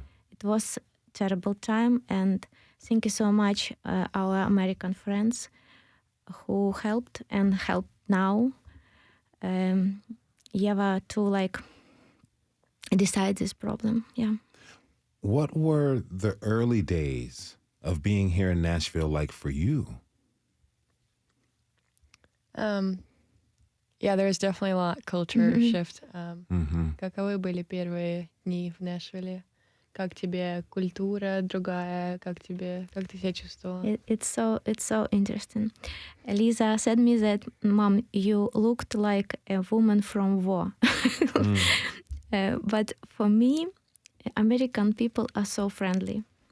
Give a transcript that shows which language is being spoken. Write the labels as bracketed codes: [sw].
[en] It was terrible time, and thank you so much our American friends who helped and help now Yeva to like decide this problem. Yeah. What were the early days of being here in Nashville like for you? Yeah, there was definitely a lot culture shift. [ru] Каковы были первые дни в Нэшвилле? Как тебе культура другая? Как ты себя чувствовала? [en] It's so interesting. Lisa said me that, Mom, you looked like a woman from war. But for me, American people are so friendly.